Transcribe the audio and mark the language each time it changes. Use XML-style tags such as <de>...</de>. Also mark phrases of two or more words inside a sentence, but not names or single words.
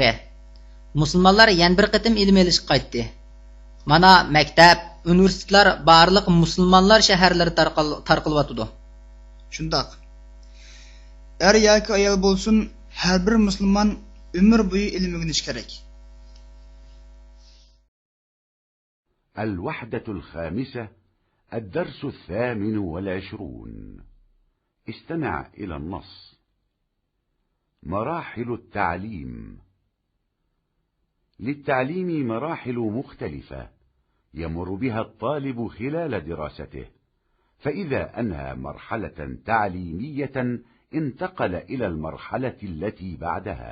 <uz>Musulmonlar yana bir qatim ilm ilishga qaytdi. Mana maktab, universitetlar barliq musulmonlar shaharlari tarqalyapti. Shundoq. Er yoki ayol bo'lsin, har bir musulmon umr bo'yi ilm o'rganish kerak.</uz> <ar>الوحدة الخامسة الدرس 28. استمع إلى النص. مراحل التعليم. للتعليم مراحل مختلفة يمر بها الطالب خلال دراسته، فإذا أنهى مرحلة تعليمية انتقل إلى المرحلة التي بعدها.</ar>